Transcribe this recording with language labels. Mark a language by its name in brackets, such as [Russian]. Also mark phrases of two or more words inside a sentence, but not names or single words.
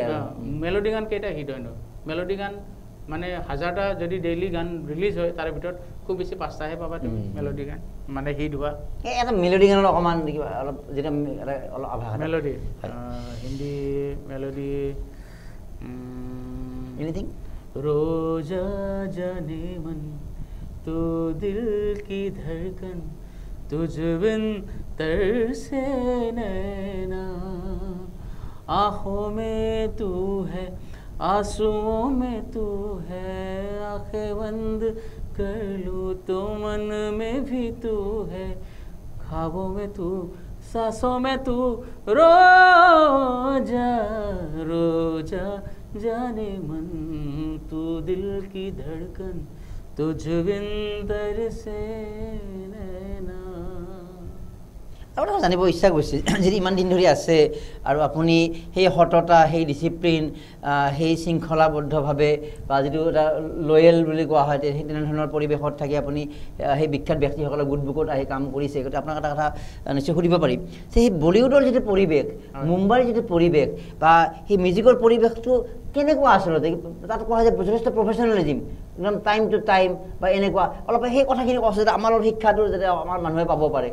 [Assamese] মেলোডি গান কেইটা হিট হয় ন মেলোডি গান মানে হাজাৰটা যদি ডেইলি গান ৰিলিজ হয় তাৰে ভিতৰত খুব বেছি 5টাহে পাবা তুমি মেলোডি গান মানে হিট হোৱা এটা মেলোডি গানৰ অকণমান অলপ যেটা অলপ আভাস মেলোডি হিন্দী মেলোডি এনিথিং [Hindi] रोजा जाने मन तो दिल की धड़कन तुझ बिन तरसे नैना आँखों में तू है आंसुओं में तू है आंखें बंद कर लूँ तो मन में भी तू है ख्वाबों में तू सांसों में तू रोजा रोजा जाने मन तू दिल की धड़कन तुझ बिन तरसे नैना [Assamese] আপোনাৰ জানিব ইচ্ছা গৈছিল যদি ইমান দিন ধৰি আছে আৰু আপুনি সেই সততা সেই ডিচিপ্লিন সেই শৃংখলাবদ্ধভাৱে বা যিটো এটা লয়েল বুলি কোৱা হয় সেই তেনেধৰণৰ পৰিৱেশত থাকি আপুনি সেই বিখ্যাত ব্যক্তিসকলৰ গোটবুকত আহি কাম কৰিছে গতিকে আপোনাক এটা কথা নিশ্চয় সুধিব পাৰিম যে সেই বলিউডৰ যিটো পৰিৱেশ মুম্বাইৰ যিটো পৰিৱেশ বা সেই মিউজিকৰ পৰিৱেশটো কেনেকুৱা আচলতে তাত কোৱা হয় যে যথেষ্ট প্ৰফেচনেলিজিম একদম [English] time to time [Assamese] বা এনেকুৱা অলপ সেই কথাখিনি কৈছে যাতে আমাৰ শিক্ষাটো যাতে আমাৰ মানুহে পাব পাৰে